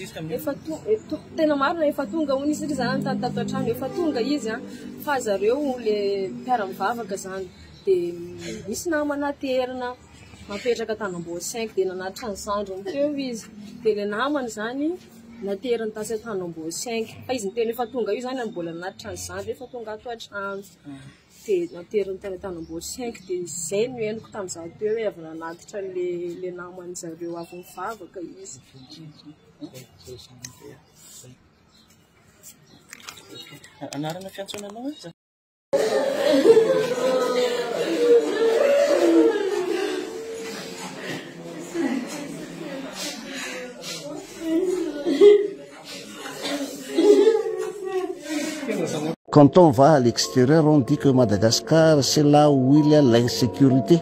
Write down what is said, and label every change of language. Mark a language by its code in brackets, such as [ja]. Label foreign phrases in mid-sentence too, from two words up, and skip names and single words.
[mg] efa tena marina efa tonga hono izy zany tany tato an-trano efa tonga izy fa zareo le mpiara-mivavaka zany dia misy namana terina mapetraka Tanamboho 5 dia nanatitra ny zandriny teo izy dia le namany zany nateriny tasy Tanamboho 5 fa izy niteny efa tonga io zany mbola nanatitra ny zandry efa tonga ato an-trano dia nateriny tany Tanamboho 5 dia izay no henoko tamin'izaho teo hoe avy nanatitra le namany zareo avy mivavaka izy anarana fiantsonanao izy [fr] Quand on va à l'extérieur, on dit que Madagascar, c'est là où il y a l'insécurité.